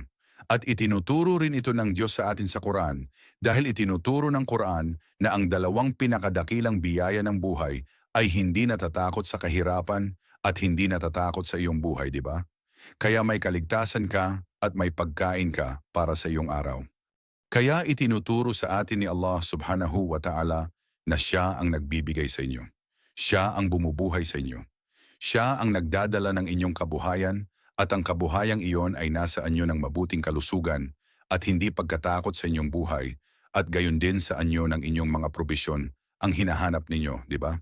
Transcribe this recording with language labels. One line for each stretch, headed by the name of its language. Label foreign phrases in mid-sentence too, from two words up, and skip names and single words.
Filipino: At itinuturo rin ito ng Diyos sa atin sa Quran dahil itinuturo ng Quran na ang dalawang pinakadakilang biyaya ng buhay ay hindi natatakot sa kahirapan at hindi natatakot sa iyong buhay, di ba? Kaya may kaligtasan ka at may pagkain ka para sa iyong araw. Kaya itinuturo sa atin ni Allah
Arabic: سبحانه وتعالى
Filipino: na siya ang nagbibigay sa inyo. Siya ang bumubuhay sa inyo. Siya ang nagdadala ng inyong kabuhayan at ang kabuhayang iyon ay nasa anyo ng mabuting kalusugan at hindi pagkatakot sa inyong buhay at gayon din sa anyo ng inyong mga probisyon ang hinahanap ninyo, di ba?